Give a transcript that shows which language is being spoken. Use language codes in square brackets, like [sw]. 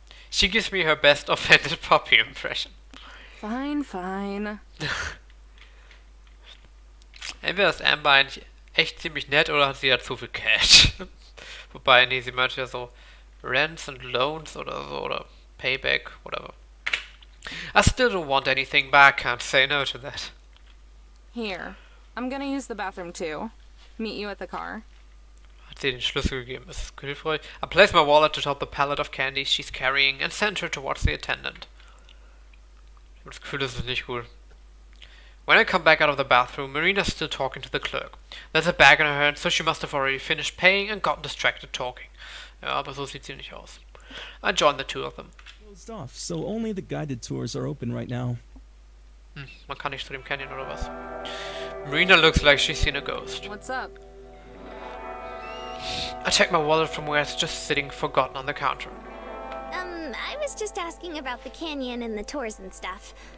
[en] She gives me her best offended puppy impression. Fine, fine. [de] Entweder ist Amber eigentlich echt ziemlich nett oder hat sie ja zu viel Cash. Wobei, nee, sie meint ja so [en] Rents and Loans [de] oder so, oder Payback, [en] whatever. I still don't want anything, but I can't say no to that. Here. I'm gonna use the bathroom too. Meet you at the car. [de] Hat sie den Schlüssel gegeben, ist das hilfreich? [en] I place my wallet atop the pallet of candies she's carrying and send her towards the attendant. [de] Ich habe das Gefühl, das ist nicht cool. [en] When I come back out of the bathroom, Marina's still talking to the clerk. There's a bag in her hand, so she must have already finished paying and gotten distracted talking. [de] Ja, aber so sieht sie nicht aus. [en] I join the two of them. Closed off, so only the guided tours are open right now. [de] Man kann nicht zu dem Canyon oder was? [en] Marina looks like she's seen a ghost. What's up? I take my wallet from where it's just sitting forgotten on the counter. I was just asking about the canyon and the tours and stuff.